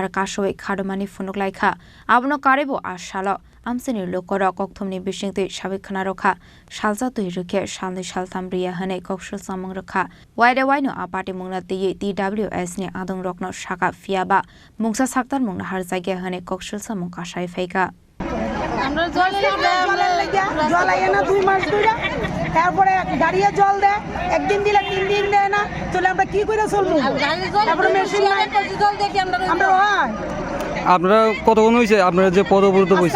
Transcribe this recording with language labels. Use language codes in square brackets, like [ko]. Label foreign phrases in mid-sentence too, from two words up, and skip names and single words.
[trp] कासोयै खादुमानि फुनुंलायखा आबनो कारेबो आरसाल आमसेनि लुकरक कक्थमनि बिसिंतै साबै खनारखा सालजा दै रुखे सालनि सालथाम रिया हनै कक्सल सामंग रखा वाइडे वाइनो आपाटी मुंना दैयै DWS नि आदं रकनो साका फियाबा मुंसा साक्तार मुंना हार जायगा हनै कक्सल सामंग कासाय फैका [bn] আমরা জল আইয়ে না 2 মাস ধরে তারপরে গাড়িয়ে জল দেয় একদিন দিলে 3 দিন দেয় না তাহলে আমরা কি করে চলবো তারপরে মেশিন নাই জল দেখি আমরা হয় আপনারা কতক্ষণ হইছে আপনারা যে পদবুরুত বইছেন